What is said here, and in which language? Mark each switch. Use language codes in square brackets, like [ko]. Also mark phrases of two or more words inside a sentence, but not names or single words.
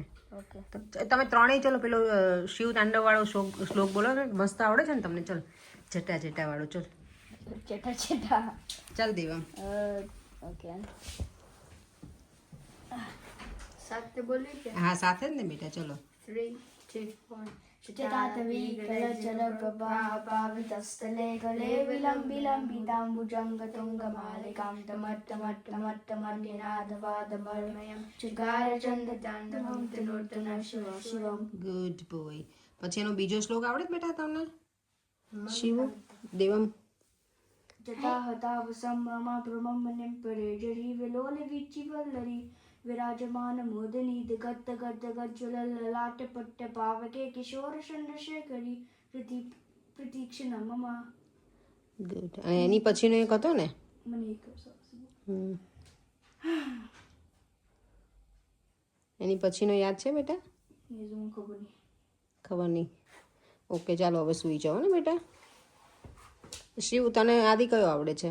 [gu] તમે ત્રણેય ચલો પેલો શિવ તાંડવ વાળો શ્લોક બોલો ને, મસ્ત આવડે છે ને તમને? ચલ જટા જટા વાળો. ચલ જટા જટા. ચાલ દેવમ. ઓકે સાથે બોલી કે? હા સાથે જ ને બેટા. ચલો 3 2 1. [sa] चितातवीकलजलप्रभापावितस्थले गले विलम्बिलम्बिताम्बुजङ्गतुङ्गमालिकां तमट्टमट्टमट्टमट्टनिनादवादमर्मयं चकारचन्दताण्डवं त्रिनूतन शिव शिवम्. [en] good boy. [gu] પછી એનો બીજો શ્લોક આવડે છે બેટા તમને? શિવ દેવમ. [sa] जटाहताव सम्भ्रमा प्रमम्मनिं परेजरी विलोल विचिवल्लरी विराजमान मोदनी गद्द गद्द गज्ज्वल ललाट पट्ट पावके किशोर चंद्रशेखरी प्रतीक्षण मम. [gu] ગુડ. અને એની પછીનો એક હતો ને મને એક એની પછીનો યાદ છે બેટા? ખબર નહીં. ઓકે ચાલો હવે સૂઈ જાઓ ને બેટા. શિવ તને આદિ કયો આવડે છે?